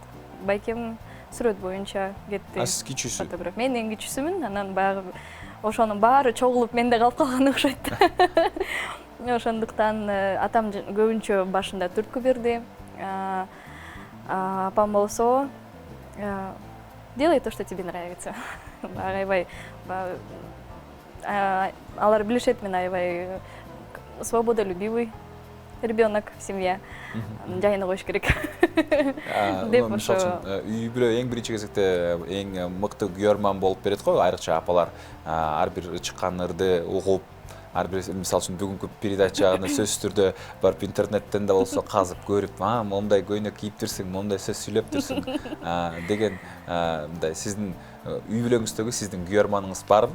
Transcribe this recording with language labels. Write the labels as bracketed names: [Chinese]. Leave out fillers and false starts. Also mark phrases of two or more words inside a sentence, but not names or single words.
[Kyrgyz] Байкем сүрөт боюнча кетти. Сиз кичүүсү? Мен эң кичүүсүмүн. Анан баягы ошонун баары чогулуп менде калып калган окшойт. Ошондуктан атам көбүнчө башында түрткү берди. Апам болсо [Russian] делай то, что тебе нравится. [Kyrgyz] Аябай алар билишет, мен аябай [Russian] свободолюбивый ребенок в семье. [Kyrgyz] Жайына коюш керек. Деп ошо үй бүлө эң биринчи кезекте эң мыкты күйөрман болуп берет го, айрыкча апалар ар бир чыккан ырды угуп, ар бир мисалы үчүн бүгүнкү передачаны сөзсүз түрдө барып интернеттен да болсо казып көрүп, момундай көйнөк кийиптирсиң, момундай сөз сүйлөптүрсүң деген мындай сиздин үй бүлөңүздөгү сиздин күйөрманыңыз барбы?